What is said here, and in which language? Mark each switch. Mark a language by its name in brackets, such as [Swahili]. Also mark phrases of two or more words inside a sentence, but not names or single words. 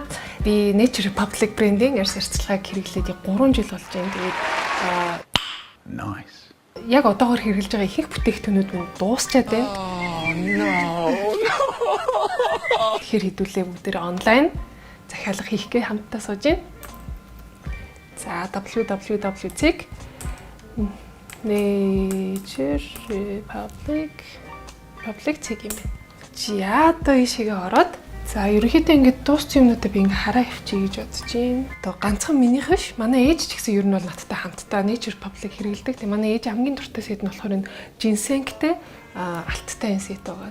[Mongolian] Би Nature Republic брендинг арьс арчилгааг хэрэглээд 3 жил болж байна. Тэгээд [English] nice. [Mongolian] Яг одоогоор хэрэглэж байгаа ихэнх бүтээгдэхүүнүүд минь дуусчаад байна. Тэгэхээр хэдүүлээ бүгдээрээ онлайн захиалга хийхгээ хамтдаа сууж байна. За www.nature public цэг юм байна. За одоо ийшээгээ ороод за ерөнхийдөө ингээд дууссан юмнуудаа би ингээ хараа авчиж гэж бодож байна. Одоо ганцхан минийх биш. Манай ээж ч гэсэн ер нь бол надтай хамтдаа Nature Public хэрэглэдэг. Тэгээ манай ээж хамгийн дуртай сэт нь болохоор энэ жинсэнктэй алттай энэ сэт байгаа.